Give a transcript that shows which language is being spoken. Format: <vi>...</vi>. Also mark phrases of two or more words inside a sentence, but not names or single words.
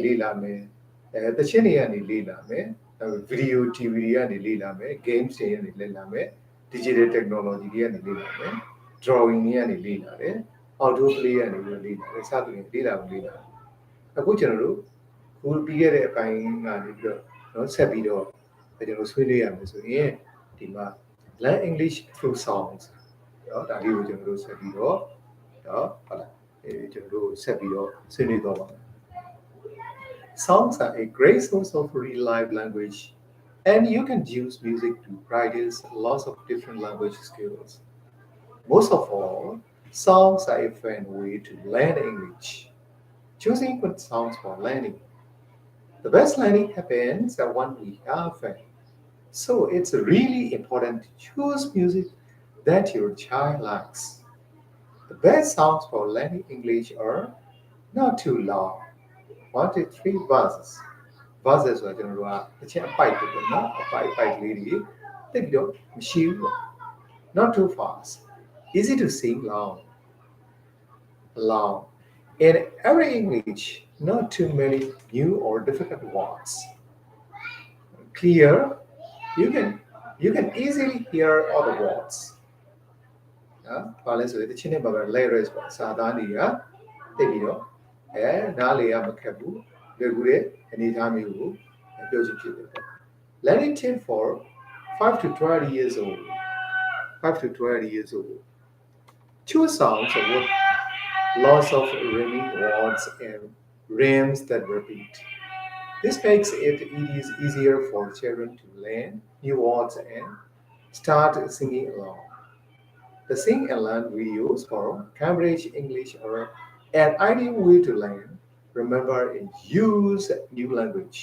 <my>လေ့လာမယ်တချင်းတွေကနေလေ့လာမယ်ဗီဒီယို TV တွေကနေလေ့လာမယ် games တွေကနေလေ့လာမယ်</my> <en>digital technology</en> <my>တွေကနေ လေ့လာမယ် drawing တွေကနေလေ့လာတယ်</my> <en>outdoor play</en> <my>ကနေလေ့လာတယ်စသဖြင့်လေ့လာအခုကျွန်တော်တို့ခု ပြီးခဲ့တဲ့အပိုင်းကနေပြီးတော့เนาะဆက်ပြီးတော့ကျွန်တော်ဆွေးနွေးရမယ်ဆိုရင်ဒီမှာ</my> <en>learn English through songs</en> <my>เนาะဒါလေးကိုကျွန်တော်တို့ဆက်ပြီးတော့เนาะဟုတ်လားကျွန်တော်တို့ဆက်ပြီးတော့ဆွေးနွေးတော့ပါမယ်</my> <en>Songs are a great source of real life language, and you can use music to practice lots of different language skills. Most of all, songs are a fun way to learn English. Choosing good songs for learning. The best learning happens when we have fun. So it's really important to choose music that your child likes. The best songs for learning English are not too long. 1 to 3 verses verses</en> <my>ဆိုတာကျွန်တော်တို့ကတစ်ချက်အပိုက်ပဲပေါ့နော်အပိုက်ကလေးတွေတိတ်ပြီးတော့မရှိဘူးပေါ့</my> <en>not too fast easy to sing long in every English not too many new or difficult words clear you can you can easily hear all the words</en> <my>နော်ဘာလဲဆိုရင်တချင်းနဲ့ပါပဲ lyrics ပေါ့စာ သားတွေကတိတ်ပြီးတော့နားလေရမခက်ဘူးလွယ်ကူတဲ့အနေအထားမျိုးကိုပြောချင် ဖြစ်တယ်ပေါ့</my> <en>Learning tip for 5 to 20 years old 5 to 20 years old choose songs with lots of rhyming words and rhymes that repeat this makes it easier for children to learn new words and start singing along the Sing and Learn videos for Cambridge English are an ideal way to learn, remember, and use new language.</en>